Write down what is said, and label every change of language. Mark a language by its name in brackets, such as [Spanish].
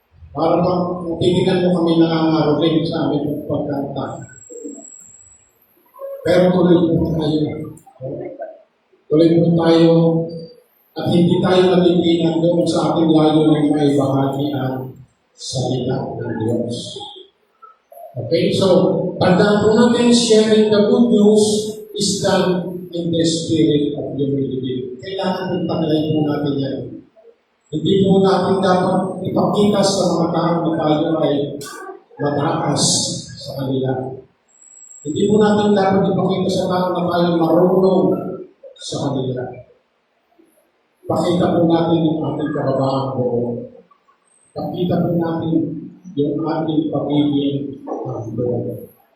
[Filipino] Para tinigan mo kami nangangaroling sa aming pagkanta. Pero tuloy po tayo. Tuloy po tayo at hindi tayo natitingan doon sa ating layunin may bahagi ang salita ng Diyos. [English] Okay, [Filipino] so tandaan po natin, [English] sharing the good news is done in the spirit of humility. [Filipino] Kailangan po taglay po natin yan. Hindi po natin dapat ipakita sa mga tao na tayo ay mataas sa kanila. Hindi po natin dapat ipakita sa tao na tayo marunong sa kanila. Pakita po natin yung ating kababaang buo. Pakita po natin yung ating pagiging humble.